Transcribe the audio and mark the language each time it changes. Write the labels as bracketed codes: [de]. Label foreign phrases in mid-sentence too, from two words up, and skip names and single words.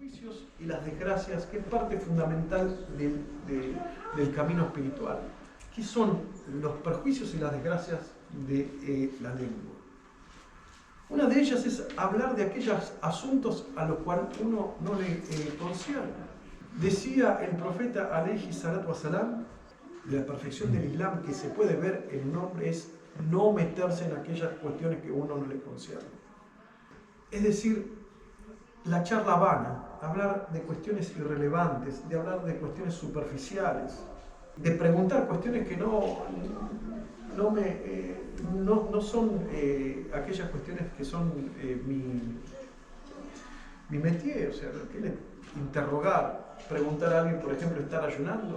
[es] perjuicios y las desgracias, que es parte fundamental del camino espiritual. ¿Qué son los perjuicios y las desgracias de la lengua? Una de ellas es hablar de aquellos asuntos a los cuales uno no le concierne. Decía el profeta [ar] عليه الصلاة والسلام, [es] la perfección del Islam que se puede ver en un hombre es no meterse en aquellas cuestiones que uno no le concierne. Es decir, la charla vana, hablar de cuestiones irrelevantes, de hablar de cuestiones superficiales, de preguntar cuestiones que no son aquellas cuestiones que son mi métier, o sea, interrogar, preguntar a alguien, por ejemplo, estar ayunando.